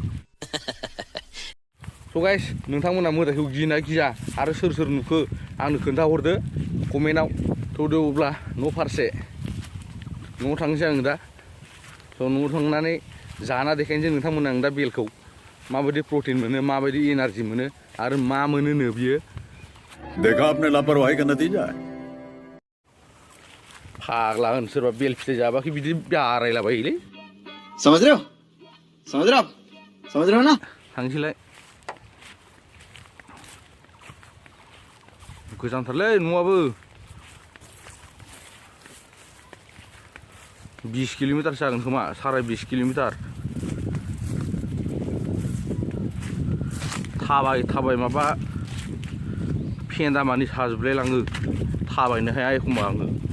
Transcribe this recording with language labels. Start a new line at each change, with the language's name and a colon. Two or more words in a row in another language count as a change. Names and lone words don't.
English: so guys
Bodo: नोंथांमोना मोदायखौ गियोना गिया आरो सोर नुखो आंनो खोन्थाहरदो कमेन्टआव थौदो अब्ला न' फारसे न'आव थांसै आं दा स' न'आव थांनानै जाना देखायनोसै नोंथांमोना आं दा बेलखौ माबायदि प्रटिन मोनो माबायदि एनार्जि मोनो आरो मा मोनोनो बियो
Hindi: देखा आपने लापरवाही का नतीजा है
Bodo: फाग्ला होन सोरबा बेल फिथाइ जाबाखै बिदि बारायलाबायोलै
Hindi: समझ रहे हो ना
Bodo: थांसैलाय गोजानथारलै न'आबो 20 किल'मिटार जागोन खोमा 20.5 किल'मिटार थाबाय माबा फेन्दा मानि साजोबलाय लाङो थाबायनो हाया एखमबा आङो